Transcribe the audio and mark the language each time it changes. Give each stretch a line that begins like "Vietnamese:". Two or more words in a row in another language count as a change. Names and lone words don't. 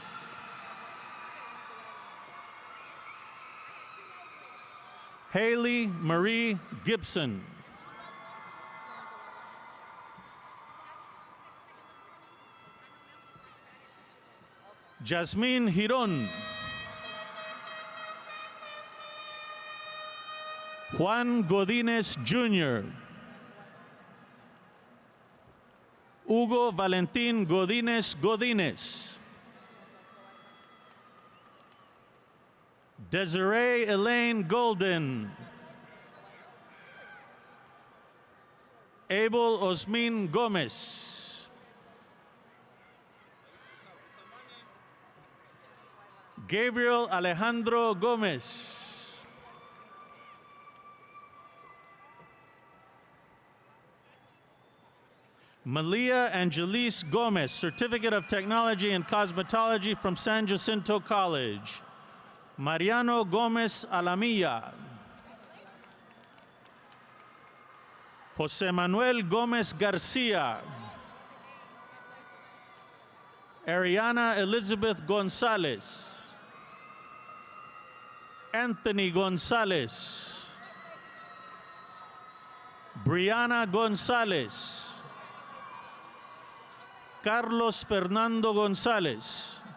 English: Haley Marie Gibson. Jasmine Hiron. Juan Godínez Jr. Hugo Valentín Godínez Godínez. Desiree Elaine Golden. Abel Osmin Gomez. Gabriel Alejandro Gomez. Malia Angelis Gomez, Certificate of Technology and Cosmetology from San Jacinto College. Mariano Gomez Alamilla. Jose Manuel Gomez Garcia. Ariana Elizabeth Gonzalez. Anthony Gonzalez. Brianna Gonzalez. Carlos Fernando Gonzalez.